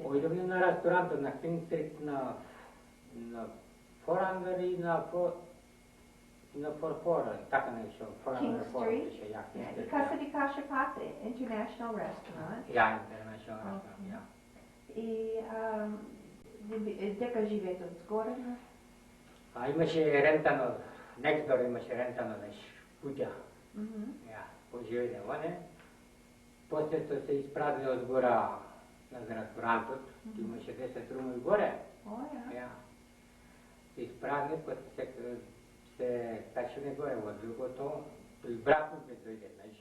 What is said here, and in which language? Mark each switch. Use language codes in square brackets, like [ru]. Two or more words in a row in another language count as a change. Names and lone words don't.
[mk] Ојдовме на ресторантот на King Street, на Форангер и на Форфора, така нешто, Форангер Форфора беше, ја, King И Street. кај се ви каже пате, International Restaurant. Ја, International Restaurant, ја. И дека живеете од згорена? Имаше рентано, [en] next door [mk] имаше рентано нешто, куќа. Ја, поживеде оне. После тоа се испразни од гора на ресторантот, имаше 10 руми горе. О, ја. Ја. Се испразни, после се качиле горе во другото, и брат ми дојде, знаеш.